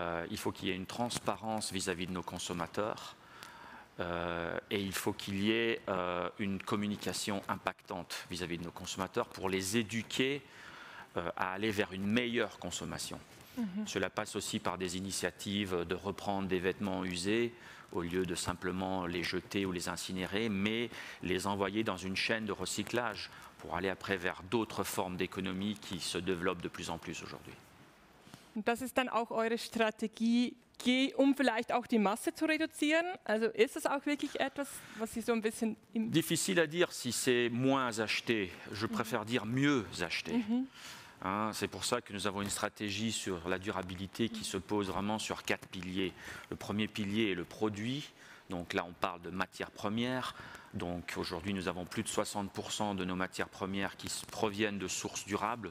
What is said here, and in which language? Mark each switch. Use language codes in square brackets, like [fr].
[fr] Il faut qu'il y ait une transparence vis-à-vis de nos consommateurs, et il faut qu'il y ait une communication impactante vis-à-vis de nos consommateurs pour les éduquer à aller vers une meilleure consommation. Cela passe aussi par des initiatives de reprendre des vêtements usés au lieu de simplement les jeter ou les incinérer, mais les envoyer dans une chaîne de recyclage pour aller après vers d'autres formes d'économie qui se développent de plus en plus aujourd'hui. [de] Und das ist dann auch eure Strategie, um vielleicht auch die Masse zu reduzieren? Also ist es auch wirklich etwas, was Sie so ein bisschen... [fr] Difficile à dire si c'est moins acheté. Je préfère dire mieux acheté. C'est pour ça que nous avons une stratégie sur la durabilité qui se pose vraiment sur 4 piliers. Le premier pilier est le produit. Donc là, on parle de matières premières. Donc aujourd'hui, nous avons plus de 60% de nos matières premières qui proviennent de sources durables.